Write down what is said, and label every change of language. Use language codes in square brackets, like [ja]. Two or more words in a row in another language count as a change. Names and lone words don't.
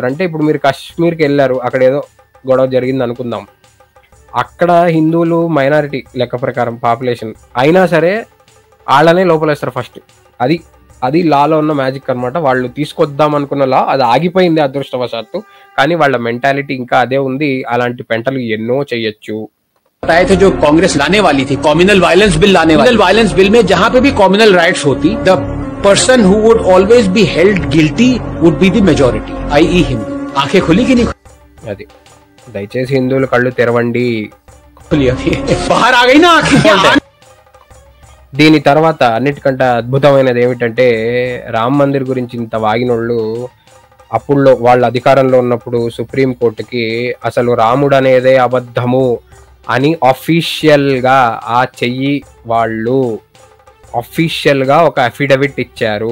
[te] అంటే ఇప్పుడు మీరు కాశ్మీర్కి వెళ్ళారు, అక్కడ ఏదో గొడవ జరిగింది అనుకుందాం, అక్కడ హిందువులు మైనారిటీ లెక్క ప్రకారం పాపులేషన్ అయినా సరే వాళ్ళనే లోపలేస్తారు ఫస్ట్. అది లాలో ఉన్న మ్యాజిక్ అనమాట. వాళ్ళు తీసుకొద్దాం అనుకున్న లా అది ఆగిపోయింది అదృష్టవశాత్తు, కానీ వాళ్ళ మెంటాలిటీ ఇంకా అదే ఉంది. అలాంటి పెంటలు ఎన్నో చెయ్యొచ్చు. [hi] बताए थे जो कांग्रेस लाने वाली थी, [en] communal violence bill [hi] लाने वाली. [en] communal violence bill [hi] में जहां पे भी [en] communal riots [hi] होती, [en] The person who would always be held guilty would be the majority, i.e. [hi] हिंदू. आंखें खुली कि नहीं? [te] అది దయచేసి హిందువులు కళ్ళు తెరవండి. [hi] बाहर आ गई ना आंखें. [te] దీని తర్వాత అన్నిటికంటే అద్భుతమైనది ఏమిటంటే రామ్ మందిర్ గురించి ఇంత వాగినోళ్ళు అప్పుడులో వాళ్ళ అధికారంలో ఉన్నప్పుడు సుప్రీం కోర్టుకి అసలు రాముడు అనేదే అబద్ధము అని అఫీషియల్ గా ఆ చెయ్యి వాళ్ళు అఫీషియల్ గా ఒక అఫిడవిట్ ఇచ్చారు.